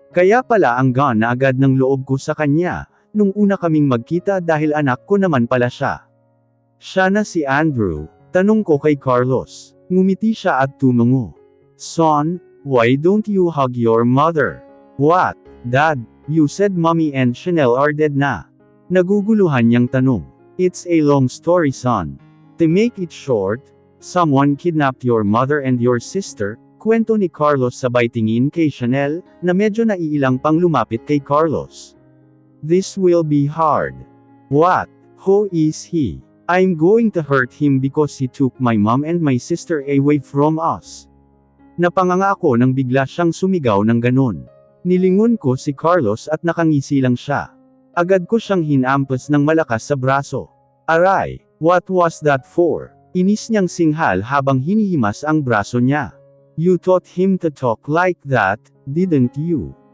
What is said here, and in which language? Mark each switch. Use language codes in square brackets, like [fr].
[tl] Kaya pala ang gaan na agad ng loob ko sa kanya, nung una kaming magkita dahil anak ko naman pala siya. Siya na si Andrew, tanong ko kay Carlos. Ngumiti siya at tumungo. [en] Son, why don't you hug your mother? What, Dad, you said mommy and Chanel are dead na. [tl] Naguguluhan niyang tanong. [en] It's a long story, son. To make it short, someone kidnapped your mother and your sister, [tl] kwento ni Carlos sabay tingin kay Chanel, na medyo naiilang pang lumapit kay Carlos. [en] This will be hard. What? Who is he? I'm going to hurt him because he took my mom and my sister away from us. [tl] Napanganga ako nang bigla siyang sumigaw ng ganon. Nilingon ko si Carlos at nakangisi lang siya. Agad ko siyang hinampas ng malakas sa braso. Aray, [en] what was that for? [tl] Inis niyang singhal habang hinihimas ang braso niya. [en] You taught him to talk like that, didn't you?